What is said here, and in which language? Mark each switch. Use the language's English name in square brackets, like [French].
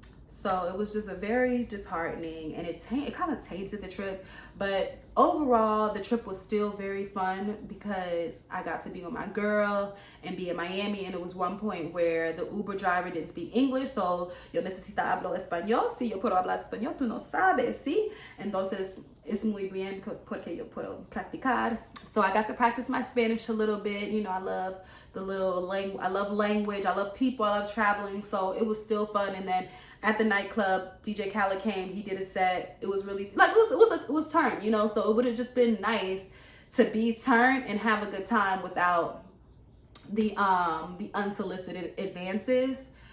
[English] So it was just a very disheartening, and it kind of tainted the trip. But overall, the trip was still very fun because I got to be with my girl and be in Miami. And it was one point where the Uber driver didn't speak English. [Spanish] So yo necesito hablar español. Si yo puedo hablar español, tú no sabes, ¿sí? Entonces, es muy bien porque yo puedo practicar. [English] So I got to practice my Spanish a little bit. You know, I love the little language. I love language. I love people. I love traveling. So it was still fun. And then at the nightclub, DJ Khaled came, he did a set. It was really, like, it was turned, you know? So it would have just been nice to be turned and have a good time without the unsolicited advances.